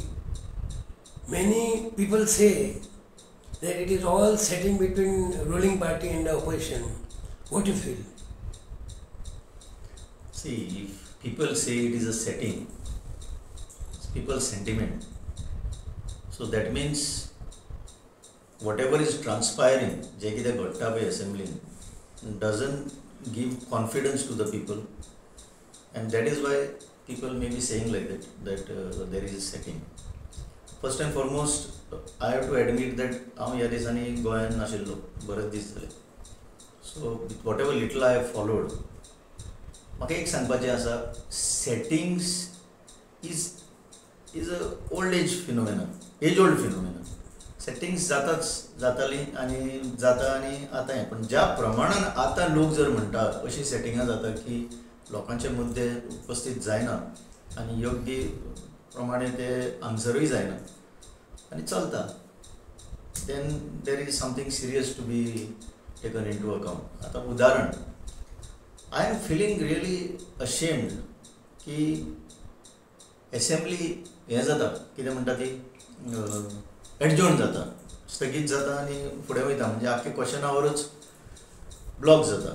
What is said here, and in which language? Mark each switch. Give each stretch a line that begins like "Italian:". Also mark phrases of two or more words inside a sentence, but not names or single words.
English: Many people say that it is all setting between ruling party and the opposition. What do you feel? See, if people say it is a setting, it's people's sentiment. So that means whatever is transpiring,
Konkani: जे कितें घडटा पळय
English: assembly, doesn't give confidence to the people, and that is why people may be saying like that there is a setting. First and foremost, I have to admit that
Konkani: हांव ह्या दिसांनी गोंयांत नाशिल्लो बरेच दीस जाले.
English: So with whatever little I have followed,
Konkani: म्हाका एक सांगपाचें आसा,
English: settings is a old age phenomenon, age old phenomenon.
Konkani: सेटिंग्स जाताली आनी जाता आनी आतां हें, पण ज्या प्रमाणान आतां लोक जर म्हणटा अशी सेटिंगां जाता की लोकांचे मुद्दे उपस्थित जायना आनी योग्य प्रमाणे ते आन्सरूय जायना आनी चलता,
English: then there is something serious to be taken into account.
Konkani: आतां उदाहरण,
English: I am feeling really ashamed
Konkani: की एसेंब्ली हें जाता, कितें म्हणटा ती एडजॉर्न जाता, स्थगीत जाता आनी फुडें वयता, म्हणजे आख्खे क्वेश्चन आवरच ब्लॉक जाता.